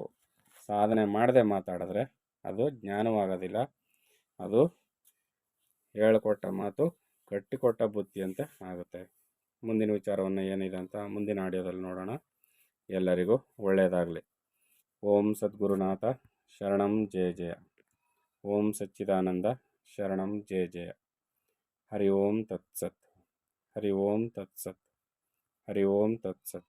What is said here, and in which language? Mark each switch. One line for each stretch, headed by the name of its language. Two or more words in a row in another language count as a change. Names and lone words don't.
Kannada: ಸಾಧನೆ ಮಾಡದೆ ಮಾತಾಡಿದ್ರೆ ಅದು ಜ್ಞಾನವಾಗೋದಿಲ್ಲ. ಅದು ಹೇಳಿಕೊಟ್ಟ ಮಾತು ಕಟ್ಟಿಕೊಟ್ಟ ಬುತ್ತಿಯಂತೆ ಆಗುತ್ತೆ. ಮುಂದಿನ ವಿಚಾರವನ್ನು ಏನಿದೆ ಅಂತ ಮುಂದಿನ ಆಡಿಯೋದಲ್ಲಿ ನೋಡೋಣ. ಎಲ್ಲರಿಗೂ ಒಳ್ಳೆಯದಾಗಲಿ.
Sanskrit: ಓಂ ಸದ್ಗುರುನಾಥ ಶರಣಂ ಜಯ ಜಯ. ಓಂ ಸಚ್ಚಿದಾನಂದ ಶರಣಂ ಜಯ ಜಯ. ಹರಿ ಓಂ ತತ್ಸತ್. ಹರಿ ಓಂ ತತ್ಸತ್. ಹರಿ ಓಂ ತತ್ಸತ್.